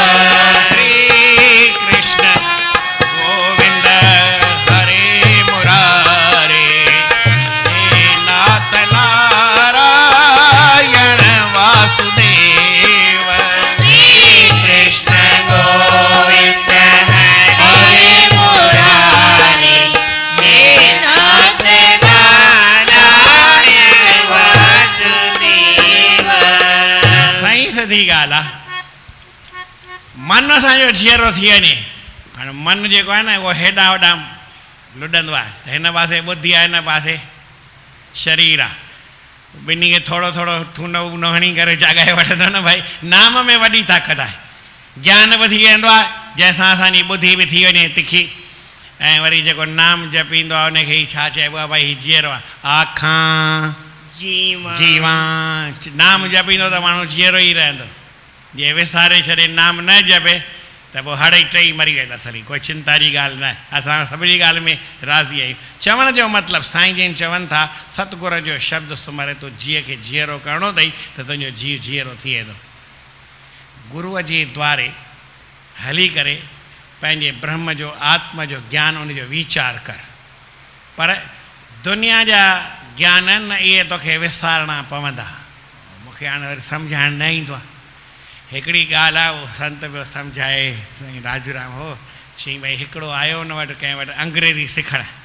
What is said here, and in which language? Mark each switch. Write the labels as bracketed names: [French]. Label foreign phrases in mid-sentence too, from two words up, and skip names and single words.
[Sindhi] श्री कृष्ण गोविंद हरे मुरारी नाथ नारायण वासुदेव। श्री कृष्ण गोविंद हरे मुरारी नाथ नारायण वासुदेव। साईं सिधी ॻाल्हि आहे। मन असांजो जीअरो थी वञे, हाणे मन जेको आहे न उहो हेॾां होॾां लुॾंदो आहे, त हिन पासे ॿुधी आहे, हिन पासे शरीर आहे। ॿिन्ही खे थोरो थोरो थूनो वूनो हणी करे जाॻाए वठंदो न भाई। नाम में वॾी ताक़त आहे, ज्ञान बि थी वेंदो आहे जंहिंसां असांजी ॿुधी बि थी वञे तिखी। ऐं वरी जेको नाम जपींदो आहे उनखे ई छा चइबो आहे भाई, जीअरो आहे। आखां जीवा नाम जपींदो त माण्हू जीअरो ई रहंदो। जे विसारे छॾे नाम न जपे त पोइ हड़ई टई मरी वेंदा सरी। कोई चिंता जी ॻाल्हि न आहे, असां सभिनी ॻाल्हि में राज़ी आहियूं। चवण जो मतिलबु साईं जन चवनि था सतगुर जो शब्द सुमरे तो जीअ खे जीअरो करिणो अथई त तुंहिंजो जीउ जीअरो थी वेंदो। गुरूअ जे द्वारे हली करे पंहिंजे ब्रह्म जो आत्मा जो ज्ञान उनजो वीचार कर। पर दुनिया जा ज्ञान न इहे तोखे विसारणा पवंदा। मूंखे हाणे वरी सम्झाइण न ईंदो आहे। हिकिड़ी ॻाल्हि आहे, उहो संत पियो सम्झाए, साईं राजूराम हो, चई भई हिकिड़ो आयो हुन वटि कंहिं वटि अंग्रेजी सिखणु।